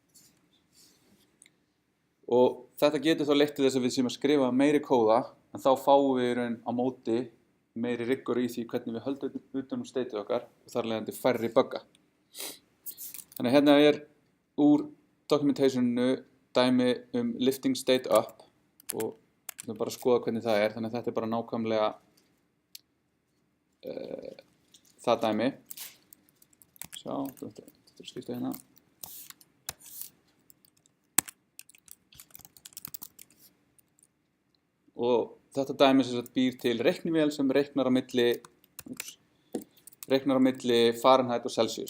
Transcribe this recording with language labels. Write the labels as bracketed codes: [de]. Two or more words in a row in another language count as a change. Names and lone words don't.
[is] Og þetta getur þá leitt til þess að við séum að skrifa meiri kóða en þá fáum við í raun á móti meiri riggor í því hvernig við höldum utan stateið okkar og þar leiðandi færri bugga. Þannig að hérna er úr documentationinu dæmi [en] lifting state up [is] og við ætlum bara að skoða hvernig það er, þannig að þetta er bara nákvæmlega það dæmi. Sjá, þetta er skipta hérna. Og þetta dæmi sem býr til reiknivél sem reiknar á milli Fahrenheit og Celsius.